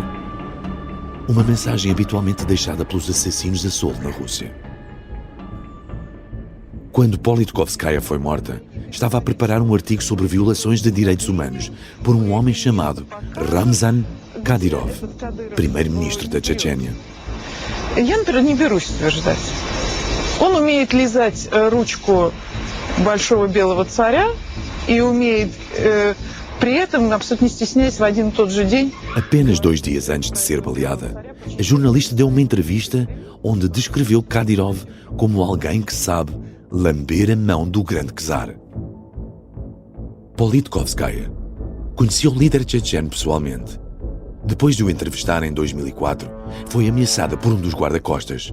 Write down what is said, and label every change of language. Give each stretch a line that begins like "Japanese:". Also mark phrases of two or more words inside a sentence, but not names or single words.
Portuguese: Uma mensagem habitualmente deixada pelos assassinos a soldo na Rússia. Quando Politkovskaya foi morta, estava a preparar um artigo sobre violações de direitos humanos por um homem chamado Ramzan Kadyrov, primeiro-ministro da Chechênia.
Russian: Я, например, не берусь утверждать. Он умеет лизать ручку большого белого царя и умеет при этом, абсолютно не стесняясь, в один и тот же день.
Portuguese: Apenas 2 dias antes de ser baleada, a jornalista deu uma entrevista onde descreveu Kadyrov como alguém que sabe lamber a mão do grande czar. Politkovskaya conhecia o líder checheno pessoalmente. Depois de o entrevistar em 2004, foi ameaçada por um dos guarda-costas.